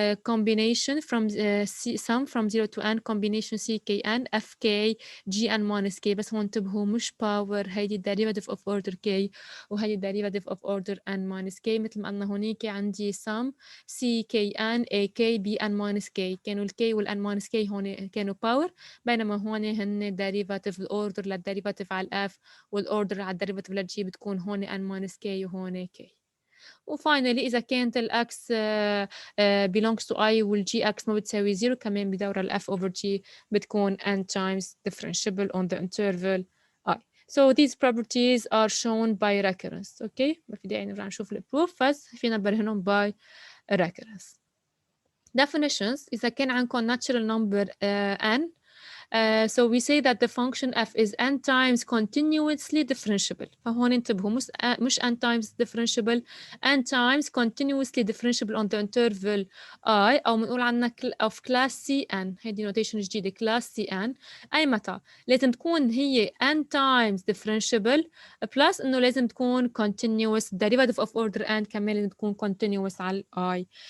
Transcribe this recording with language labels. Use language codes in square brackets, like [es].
[ar] combination from sum from 0 to n combination ckn fk gn minus k بس هون انتبهوا مش باور هيدي [en] derivative of order k [ar] وهي [en] derivative of order n minus k [ar] مثل ما قلنا هونيك عندي sum c k n a k b n minus k كانوا ال k وال n minus k هون كانوا power بينما هون هن derivative الorder للderivative على ال f والorder على الderivative لل g بتكون هون n minus k وهون k وفاينلي إذا كانت ال [en] x belongs to i وال gx [ar] ما بتساوي 0 كمان بدورة ال [en] f over g بتكون n times differentiable on the interval i. So these properties are shown by recurrence. [ar] Okay, ما في داعي نرجع نشوف البروف بس فينا نبرهنهم [en] by recurrence. Definitions [ar] إذا كان عندكم [en] natural number n so we say that the function f is n times continuously differentiable. [ar] فهون انتبهوا مش n times differentiable [en] n times continuously differentiable on the interval I [ar] أو بنقول عنها of class Cn هيدي notation جديدة class Cn أي متى لازم تكون هي n times differentiable plus إنه لازم تكون [en] continuous derivative of order n [ar] كمان لازم تكون continuous على I.